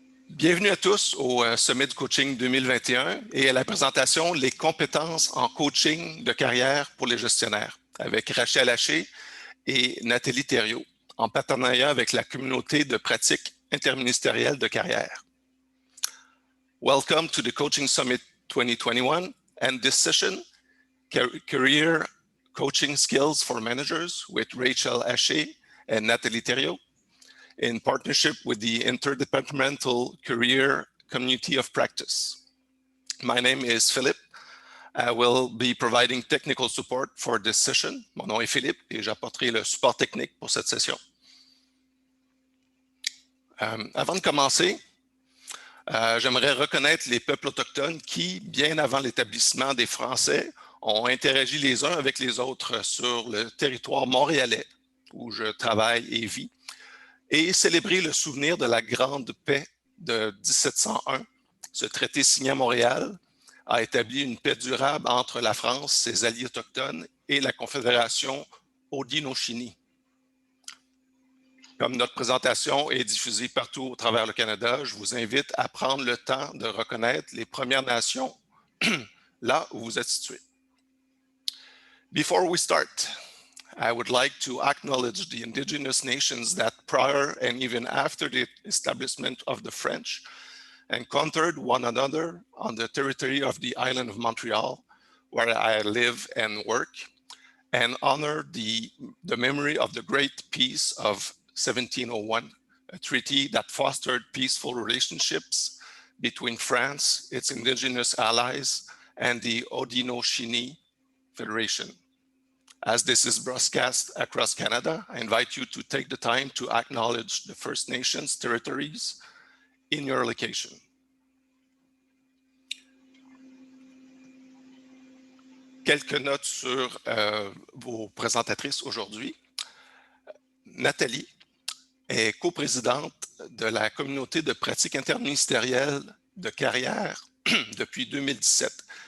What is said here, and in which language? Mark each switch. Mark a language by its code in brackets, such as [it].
[fr] Bienvenue à tous au Sommet du Coaching 2021 et à la présentation « Les compétences en coaching de carrière pour les gestionnaires » avec Racialized et Nathalie Thériault, en partenariat avec la communauté de pratique interministérielle de carrière. [en] Welcome to the Coaching Summit 2021 and this session, Career Coaching Skills for Managers with Racialized and Nathalie Thériault, in partnership with the Interdepartmental Career Community of Practice. My name is Philippe. I will be providing technical support for this session. [fr] Mon nom est Philippe et j'apporterai le support technique pour cette session. Avant de commencer, j'aimerais reconnaître les peuples autochtones qui, bien avant l'établissement des Français, ont interagi les uns avec les autres sur le territoire montréalais où je travaille et vis, et célébrer le souvenir de la Grande Paix de 1701. Ce traité signé à Montréal a établi une paix durable entre la France, ses alliés autochtones et la Confédération Haudenosaunee. Comme notre présentation est diffusée partout au travers le Canada, je vous invite à prendre le temps de reconnaître les Premières Nations là où vous êtes situés. [en] Before we start, I would like to acknowledge the indigenous nations that prior and even after the establishment of the French encountered one another on the territory of the island of Montreal, where I live and work, and honor the memory of the Great Peace of 1701, a treaty that fostered peaceful relationships between France, its indigenous allies, and the Haudenosaunee Federation. As this is broadcast across Canada, I invite you to take the time to acknowledge the First Nations territories in your location. [fr] Quelques notes sur vos présentatrices aujourd'hui. Nathalie est coprésidente de la communauté de pratique interministérielle de carrière depuis 2017.